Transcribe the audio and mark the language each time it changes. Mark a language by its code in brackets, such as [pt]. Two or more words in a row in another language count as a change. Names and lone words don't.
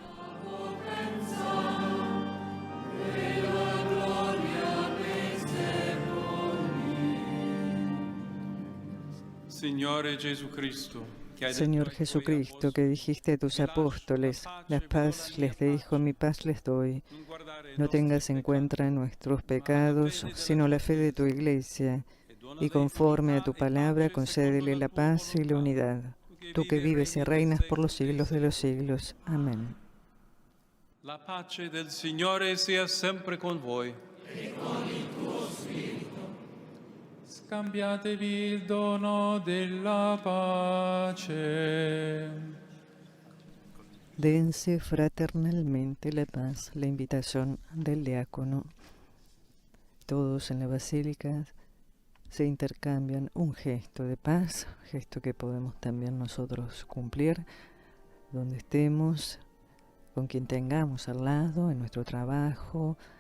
[es] Señor Jesucristo, que dijiste a tus apóstoles, la paz les dejo, mi paz les doy. No tengas en cuenta nuestros pecados, sino la fe de tu Iglesia, y conforme a tu palabra concédele la paz y la unidad. Tú que vives y reinas por los siglos de los siglos. Amén. [it] La pace del Signore sia sempre con voi. Scambiatevi il dono della pace. [es] Dense fraternalmente la paz, la invitación del diácono. Todos en la basílica se intercambian un gesto de paz, gesto que podemos también nosotros cumplir donde estemos, con quien tengamos al lado, en nuestro trabajo.